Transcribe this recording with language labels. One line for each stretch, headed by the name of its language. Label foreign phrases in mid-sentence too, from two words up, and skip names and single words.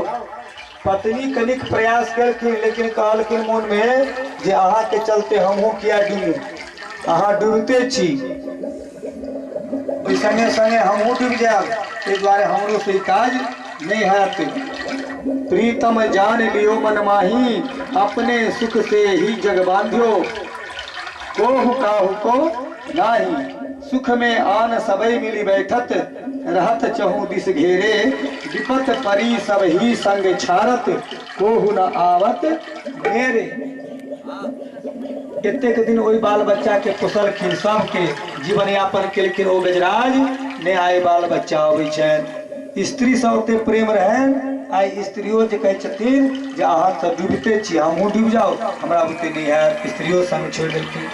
Maithili: पत्नी कनिक प्रयास केलखिन लेकिन कहलखिन मोन में जे अहाँ के चलते हमहूँ किया डूबू, अहाँ डूबते छी, संगे संगे हमहूँ डूब जायब, ताहि दुआरे हमरो से काज नहीं हैत।
Braj: प्रीतम जान लियो मन माही, अपने सुख से ही जग बांधियो, कोहु काहु को नाही, सुख में आन सबई मिली बैठत, रहत चहु दिस घेरे, विपत परी सब ही संग छारत, कोहु न आवत घेरे।
Maithili: कतेक दिन ओहि बाल बच्चा के पोसलखिन, सबके जीवन यापन केलखिन। ओ गजराज ने आइ बाल बच्चा अबै छनि, स्त्री से ओते प्रेम रहनि। आइ स्त्रियों जे कहै छथिन जे अहाँ सब डूबते छी, हमहूँ डूब जाओ, हमरा बुते नहीं हैत, स्त्रियों संग छोड़ि देलखिन।